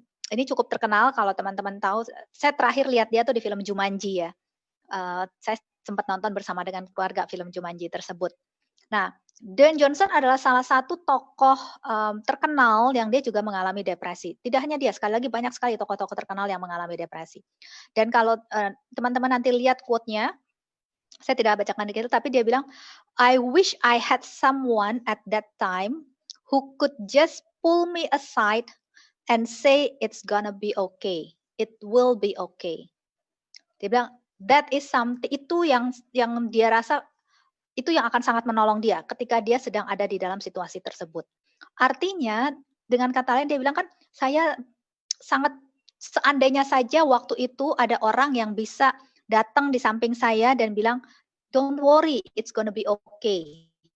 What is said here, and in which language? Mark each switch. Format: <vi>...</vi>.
<id>Ini cukup terkenal kalau teman-teman tahu. Saya terakhir lihat dia tuh di film Jumanji ya. Saya sempat nonton bersama dengan keluarga film Jumanji tersebut. Nah, Dwayne Johnson adalah salah satu tokoh terkenal yang dia juga mengalami depresi. Tidak hanya dia, sekali lagi banyak sekali tokoh-tokoh terkenal yang mengalami depresi. Dan kalau teman-teman nanti lihat quote-nya, saya tidak bacakan detail, tapi dia bilang,</id> <en>I wish I had someone at that time who could just pull me aside and say it's gonna be okay, it will be okay.</en> <id>Dia bilang</id> <en>that is something,</en> <id>itu yang dia rasa itu yang akan sangat menolong dia ketika dia sedang ada di dalam situasi tersebut. Artinya dengan kata lain dia bilang kan saya sangat seandainya saja waktu itu ada orang yang bisa datang di samping saya dan bilang</id> <en>don't worry, it's gonna be okay.</en>